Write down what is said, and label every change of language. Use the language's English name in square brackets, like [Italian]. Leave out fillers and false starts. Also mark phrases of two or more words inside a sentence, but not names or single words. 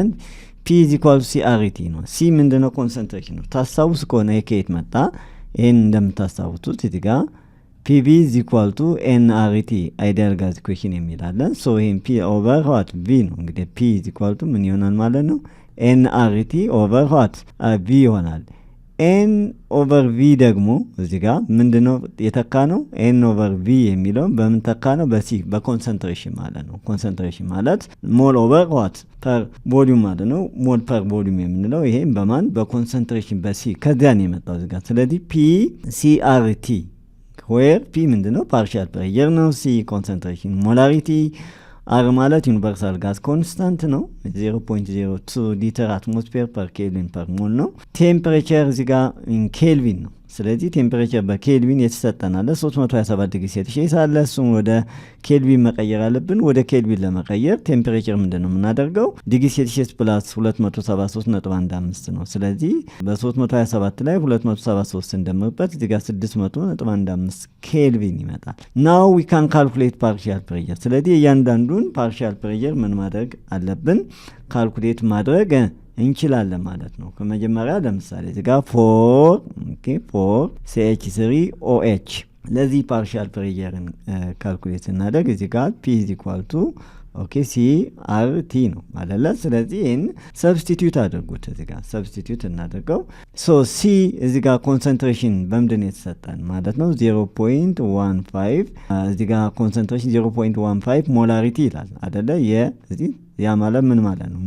[English] P is equal to CRT ነው። C ምንድነው? [Amharic] ኮንሰንትሬሽን ነው። ታስታውስ ከሆነ ከየት መጣ? ይሄን እንደምታስታውሱት እዚህ ጋር [English] PV is equal to nRT ideal gas equation የሚላለን። so ይሄን P over what V [Amharic] ነው። እንግዲህ [English] P is equal to [Amharic] ምን ይሆናል ማለት ነው? [English] nRT over what V [Amharic] ይሆናል። [English] n over v [Amharic] ደግሞ እዚህ ጋር ምንድነው የተካ ነው? [English] n over v [Amharic] የሚለው በምን ተካ ነው? በሲ በኮንሰንትሬሽን ማለት ነው። ኮንሰንትሬሽን ማለት [English] mole over what per volume [Amharic] ማለት ነው። [English] mole per volume [Amharic] የምንለው ይሄ በማን በኮንሰንትሬሽን በሲ ከዚያ ነው የመጣው እዚህ ጋር። ስለዚህ p CRT where p ምንድነው? [English] partial pressure [Amharic] ነው። c ኮንሰንትሬሽን ሞላሪቲ አር ማለት [English] universal gas constant [Amharic] ነው 0.02 [English] liter atmosphere per kelvin per mole [Amharic] ነው። ቴምፕሬቸር እዚህ ጋር [English] in kelvin [Amharic] ነው። ስለዚህ ቴምፕሬቸር በኬልቪን የተሰጠናል 327 [English] degree Celsius [Amharic] አለ። እሱን ወደ ኬልቪን መቀየር አለብን። ወደ ኬልቪን ለመቀየር ቴምፕሬቸር ምንድነው የምናደርገው? [English] degree Celsius plus [Amharic] 273.15 ነው። ስለዚህ በ327 ላይ 273 እንደምርበት እዚህ ጋር 600.15 ኬልቪን ይመጣል። [English] now we can calculate partial pressure። [Amharic] ስለዚህ እያንዳንዱን [English] partial pressure [Amharic] ምን ማድረግ አለብን? ካልኩሌት ማድረግ እንችላለን ማለት ነው። ከመጀመሪያ ለምሳሌ እዚህ ጋር 4 CH3OH ለዚህ [English] partial pressure [Amharic] ካልኩሌት እናደርግ እዚህ ጋር [English] P is equal to CRT [Amharic] ነው ማለት ነው። ስለዚህ ይሄን ሰብስቲቲዩት አድርጉት እዚህ ጋር ሰብስቲቲዩት እናደርገው። so C እዚህ ጋር ኮንሰንትሬሽን በምንድን የተሰጠን ማለት ነው 0.15 እዚህ ጋር ኮንሰንትሬሽን 0.15 ሞላሪቲ ይላል አይደለ? የዚህ ያ ማለት ምን ማለት ነው?